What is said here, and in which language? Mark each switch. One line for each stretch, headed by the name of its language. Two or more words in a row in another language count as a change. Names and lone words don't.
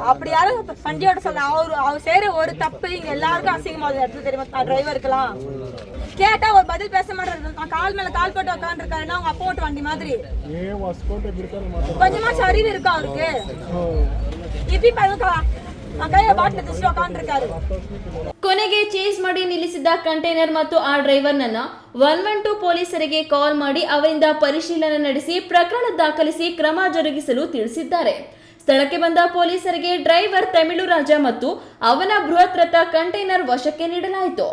Tamil: அப்படி யாரும் வண்டியோட சொல்ல அவர் செய்யற ஒரு தப்பு இங்க எல்லாருக்கும் அசிங்கமாகுது இடத்துல தெரியுமா? டிரைவருக்கெல்லாம் கேட்டா ஒரு பதில் பேச மாட்டாரு. கால் மேல கால் போட்டு உட்காந்துருக்காருன்னா அவங்க அப்பா ஓட்டு வண்டி மாதிரி. கொஞ்சமாச்சும் அறிவு இருக்கா அவருக்கு? இப்படி பாருங்க,
Kannada: ಕೊನೆಗೆ ಚೇಸ್ ಮಾಡಿ ನಿಲ್ಲಿಸಿದ್ದ ಕಂಟೈನರ್ ಮತ್ತು ಆ ಡ್ರೈವರ್ನನ್ನ 112 ಪೊಲೀಸರಿಗೆ ಕಾಲ್ ಮಾಡಿ ಅವರಿಂದ ಪರಿಶೀಲನೆ ನಡೆಸಿ ಪ್ರಕರಣ ದಾಖಲಿಸಿ ಕ್ರಮ ಜರುಗಿಸಲು ತಿಳಿಸಿದ್ದಾರೆ. ಸ್ಥಳಕ್ಕೆ ಬಂದ ಪೊಲೀಸರಿಗೆ ಡ್ರೈವರ್ ತಮಿಳು ರಾಜ ಮತ್ತು ಅವನ ಬೃಹತ್ ರಥ ಕಂಟೈನರ್ ವಶಕ್ಕೆ ನೀಡಲಾಯಿತು.